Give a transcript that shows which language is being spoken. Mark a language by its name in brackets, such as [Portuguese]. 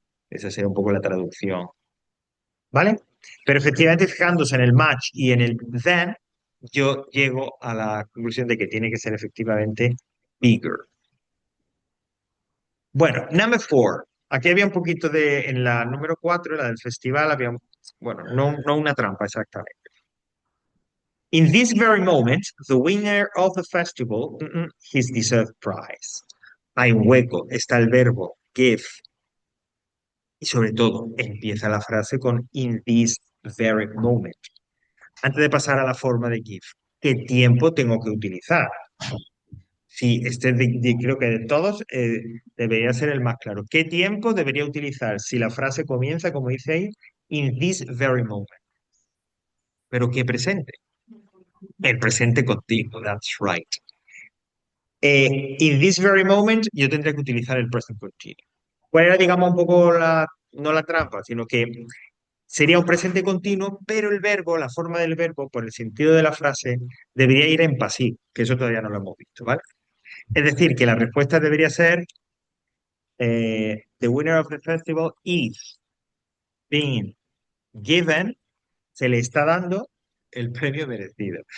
[Spanish] Esa sería un poco la traducción, ¿vale? Pero efectivamente, fijándose en el match y en el then, yo llego a la conclusión de que tiene que ser efectivamente bigger. Bueno, number four. Aquí había un poquito en la número 4, la del festival, había, bueno, no una trampa exactamente. [English] In this very moment, the winner of the festival, his deserved prize. [Spanish] Hay un hueco, está el verbo give, y sobre todo empieza la frase con [English] in this very moment. [Spanish] Antes de pasar a la forma de give, ¿qué tiempo tengo que utilizar? Sí, creo que de todos debería ser el más claro. ¿Qué tiempo debería utilizar si la frase comienza, como dice ahí, [English] in this very moment? [Spanish] Pero ¿qué presente? El presente continuo, [English] that's right. In this very moment, [Spanish] yo tendría que utilizar el present continuo. ¿Cuál era, digamos, un poco no la trampa, sino que sería un presente continuo, pero el verbo, la forma del verbo, por el sentido de la frase, debería ir en pasivo, que eso todavía no lo hemos visto, ¿vale? Es decir, que la respuesta debería ser [English] the winner of the festival is being given, [Spanish] se le está dando el premio merecido.